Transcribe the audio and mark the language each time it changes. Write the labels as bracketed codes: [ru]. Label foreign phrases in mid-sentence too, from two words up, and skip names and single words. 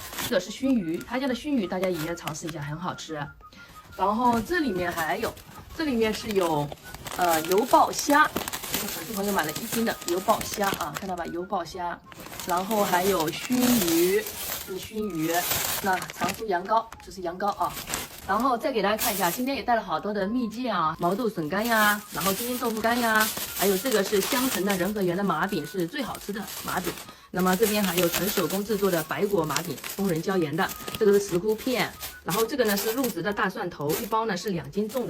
[zh] 這個是燻魚，他家的燻魚大家也要嘗試一下，很好吃。然後這裡面還有，這裡面是有油爆蝦，這個粉絲朋友買了1斤的油爆蝦啊，看到吧？油爆蝦，然後還有燻魚，這是燻魚，那常熟羊羔，這是羊羔啊。然後再給大家看一下，今天也帶了好多的蜜餞啊、毛豆笋干呀，然後金筋豆腐干呀，還有這個是香橙的仁和園的麻餅，是最好吃的麻餅。那麼這邊還有純手工制作的白果麻餅，工人椒鹽的，這個是石菇片，然後這個呢是入職的大蒜頭，一包呢是2斤重的。